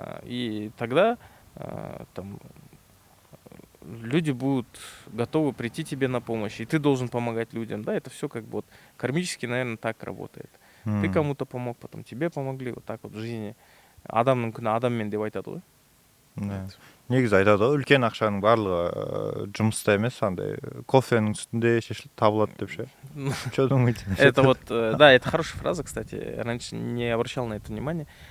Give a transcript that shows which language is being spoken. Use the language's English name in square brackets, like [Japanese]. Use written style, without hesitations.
[Russian] И тогда там люди будут готовы прийти тебе на помощь, и ты должен помогать людям, да, это все как бы вот кармически, наверное, так работает. Ты кому-то помог, потом тебе помогли, вот так вот в жизни. [Kazakh] Адамның күні адаммен деп айтады ғой. Негізі айтады ғой, үлкен ақшаның барлығы жұмыста емес, андай кофенің үстінде шешіліп табылады деп ше. [Russian] Что думаете? Это вот, да, это хорошая фраза, кстати. Раньше не обращал на это внимание.